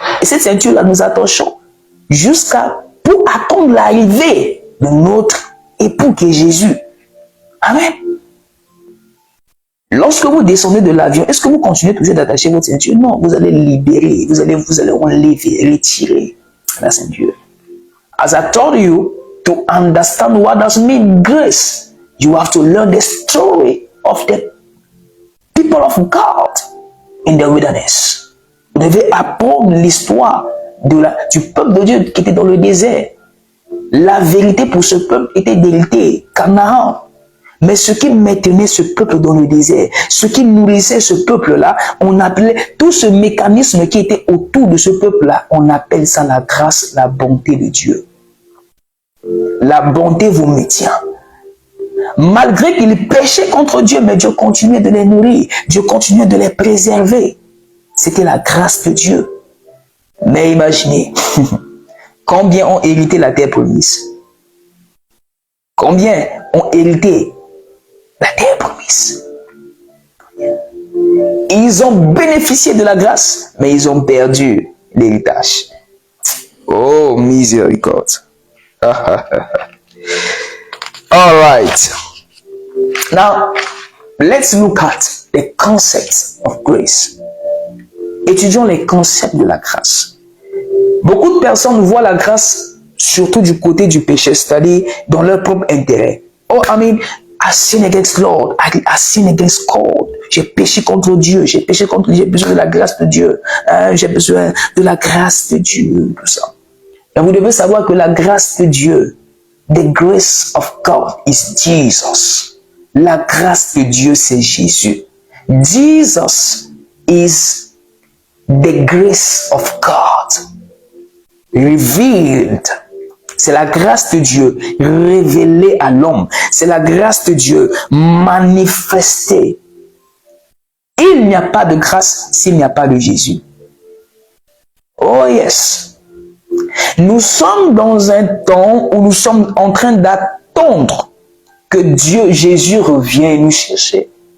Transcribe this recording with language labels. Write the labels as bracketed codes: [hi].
[fr] Et cette ceinture-là, nous attachons pour attendre l'arrivée de notre époux qui est Jésus. Amen. Lorsque vous descendez de l'avion, est-ce que vous continuez toujours d'attacher votre ceinture? Non, vous allez libérer, vous allez enlever, retirer la ceinture. [en] As I told you, to understand what does mean grace, you have to learn the story of the people of God in the wilderness. [fr] Vous devez apprendre l'histoire du peuple de Dieu qui était dans le désert. La vérité pour ce peuple était d'hériter Canaan. Mais ce qui maintenait ce peuple dans le désert, ce qui nourrissait ce peuple-là, on appelait tout ce mécanisme qui était autour de ce peuple-là, on appelle ça la grâce, la bonté de Dieu. La bonté vous maintient. Malgré qu'ils péchaient contre Dieu, mais Dieu continuait de les nourrir, Dieu continuait de les préserver. C'était la grâce de Dieu. Mais imaginez, combien ont hérité la terre promise? Combien ont hérité la terre promise? Ils ont bénéficié de la grâce, mais ils ont perdu l'héritage. Oh, miséricorde. [en] All right. Now, let's look at the concept of grace. [fr] Étudions les concepts de la grâce. Beaucoup de personnes voient la grâce surtout du côté du péché, c'est-à-dire dans leur propre intérêt. [en] Oh, I sin against Lord, I sin against God. [fr] J'ai péché contre Dieu, j'ai besoin de la grâce de Dieu, j'ai besoin de la grâce de Dieu, tout ça. Et vous devez savoir que la grâce de Dieu, [en] the grace of God is Jesus. [fr] La grâce de Dieu, c'est Jésus. [en] Jesus is the grace of God revealed. [fr] C'est la grâce de Dieu révélée à l'homme. C'est la grâce de Dieu manifestée. Il n'y a pas de grâce s'il n'y a pas de Jésus. [en] Oh yes. [fr] Nous sommes dans un temps où nous sommes en train d'attendre que Dieu, Jésus revienne nous chercher.